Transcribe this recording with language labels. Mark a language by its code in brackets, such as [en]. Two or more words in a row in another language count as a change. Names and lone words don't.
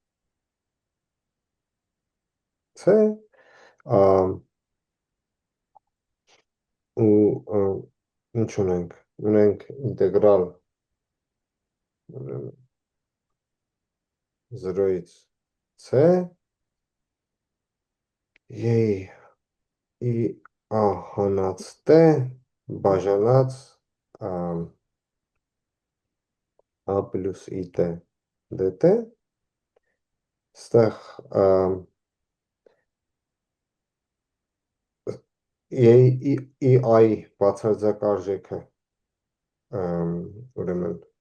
[hy] c, ու ինչ ունենք, ունենք ինտեգրալ 0-ից c, i a հանած t բաժանած a պլյուս i t dt, ստեղ i բացարձակ արժեքը ուրեմն